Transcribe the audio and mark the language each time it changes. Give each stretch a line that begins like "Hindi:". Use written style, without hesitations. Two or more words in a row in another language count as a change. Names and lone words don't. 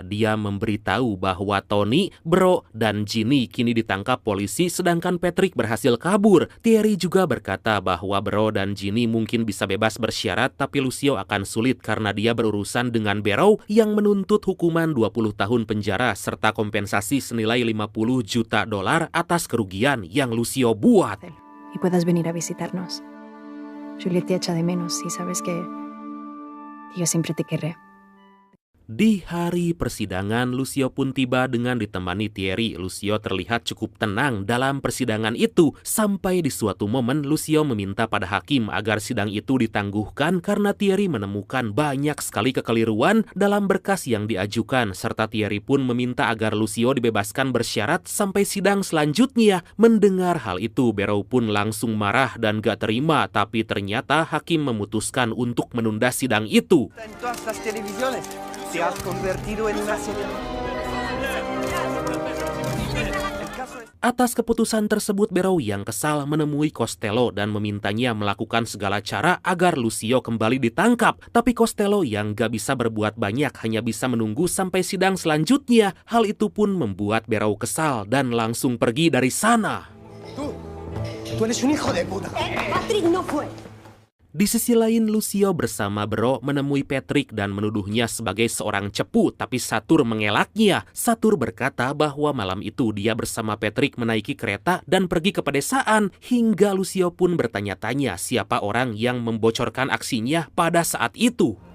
Indonesian: Dia memberitahu bahwa Tony, Bro, dan Ginny kini ditangkap polisi sedangkan Patrick berhasil kabur. Thierry juga berkata bahwa Bro dan Ginny mungkin bisa bebas bersyarat, tapi Lucio akan sulit karena dia berurusan dengan Barrow yang menuntut hukuman 20 tahun penjara serta kompensasi senilai $50 juta atas kerugian yang Lucio buat.
Spanish: Y puedas venir a visitarnos. Juliet te echa de menos y sabes que yo siempre te querré.
Indonesian: Di hari persidangan, Lucio pun tiba dengan ditemani Thierry. Lucio terlihat cukup tenang dalam persidangan itu. Sampai di suatu momen, Lucio meminta pada hakim agar sidang itu ditangguhkan karena Thierry menemukan banyak sekali kekeliruan dalam berkas yang diajukan. Serta Thierry pun meminta agar Lucio dibebaskan bersyarat sampai sidang selanjutnya. Mendengar hal itu, Barrow pun langsung marah dan gak terima. Tapi ternyata hakim memutuskan untuk menunda sidang itu.
Spanish: Te has convertido en una
Indonesian: Atas keputusan tersebut, Barrow yang kesal menemui Costello dan memintanya melakukan segala cara agar Lucio kembali ditangkap. Tapi Costello yang gak bisa berbuat banyak, hanya bisa menunggu sampai sidang selanjutnya. Hal itu pun membuat Barrow kesal dan langsung pergi dari sana.
Spanish: Tú eres un hijo de puta. Patrick no fue.
Indonesian: Di sisi lain, Lucio bersama Bro menemui Patrick dan menuduhnya sebagai seorang cepu, tapi Satur mengelaknya. Satur berkata bahwa malam itu dia bersama Patrick menaiki kereta dan pergi ke pedesaan, hingga Lucio pun bertanya-tanya siapa orang yang membocorkan aksinya pada saat itu.